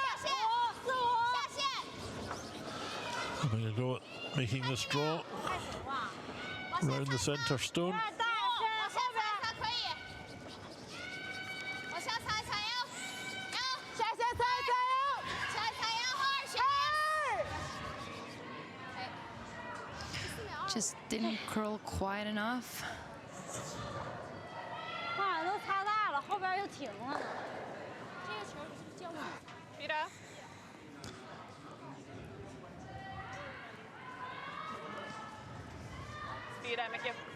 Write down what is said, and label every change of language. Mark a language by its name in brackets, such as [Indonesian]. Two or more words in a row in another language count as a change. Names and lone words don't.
[English] Having a go at making this draw around the centre stone. Just didn't curl quite enough. [Chinese] 话都擦大了，后边又停了呢。这个球是交给逼着。逼着 mycket.